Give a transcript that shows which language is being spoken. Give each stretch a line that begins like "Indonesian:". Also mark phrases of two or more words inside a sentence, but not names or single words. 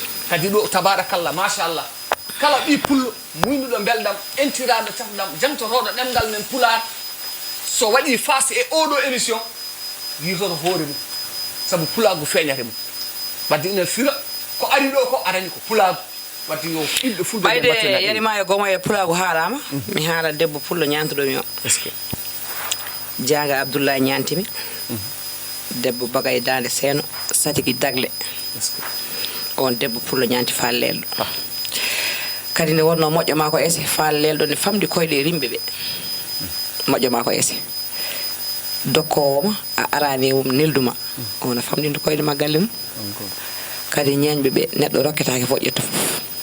Fula: Kadi ɗo,
Arabic: tabarakallah, machallah.
Fula: Kala ɓi pullo, muynuɗo beldam, entiraɗo cafdam, jamtotoɗo ɗemgal men pular, so waɗi face e oɗo émission, yitoto hoore mum. Sabu pulaku feeñate mum. Wadde ina fira, ko ari ɗo ko arani ko pulaku. Wadde yo, ɓiɓɓe fulɓe ɓe Ɓayde mbatten en. yani ma e gomo e pulaku haalama. Mhm. Mi haala debbo pullo ñantuɗo mi o.
French: Est-ce que?
Fula: Jaaga Abdoulaye ñantimi. Mhm. Debbo Bagay Dande Seeno, Satiki Dagle.
French: Est-ce que?
Fula: On debbo pullo ñanti fallelɗo. Ah. Kadi nde wonno moƴƴo ma ko ese, fallelɗo ne famdi koyɗe rimɓe ɓe. Mhm. Moƴƴo ma ko ese. Dokkowo ma, a arani mum nelduma. Mhm. On a famɗinde koyɗe ma galle mum. On ko. Kadi ñeñɓe ɓe, neɗɗo rokketake fof ƴetta fof.